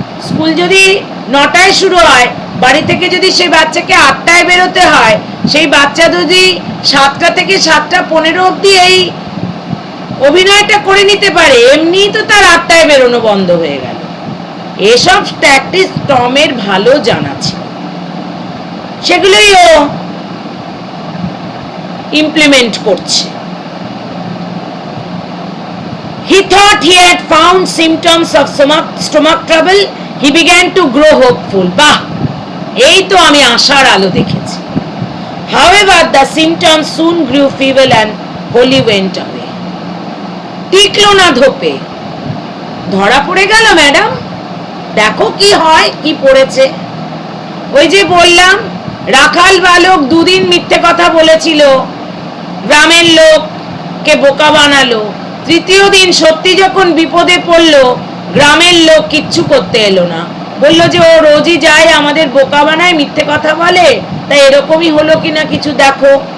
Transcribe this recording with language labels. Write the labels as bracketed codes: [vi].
[bn] School যদি 9টায় শুরু হয়, বাড়ি থেকে যদি সেই বাচ্চাকে 8টায় বেরোতে হয়, সেই বাচ্চা যদি 7টা থেকে 7:15 অবধি এই অভিনয়টা করে নিতে পারে, এমনিই তো তার 8টায় বেরোনো বন্ধ হয়ে গেল। এসব ট্যাকটিস টমের ভালো জানা ছিল, সেগুলোই ও ইমপ্লিমেন্ট করছে। [en] He thought he had found symptoms of stomach trouble. He began to grow hopeful. [bn] বাহ, এই তো আমি আশার আলো দেখেছি। [en] However, the symptoms soon grew feeble and wholly went away. [bn] টিকলো না ধোপে, ধরা পড়ে গেল ম্যাডাম, দেখো কি হয়, কি পড়েছে। ওই যে বললাম, রাখাল বালক 2 দিন মিথ্যে কথা বলেছিল, গ্রামের লোককে বোকা বানালো, 3য় দিন সত্যি যখন বিপদে পড়লো, গ্রামের লোক কিচ্ছু করতে এলো না, বললো যে ও রোজই যায় আমাদের বোকা বানায়, মিথ্যে কথা বলে, তাই এরকমই হলো কিনা কিছু দেখো।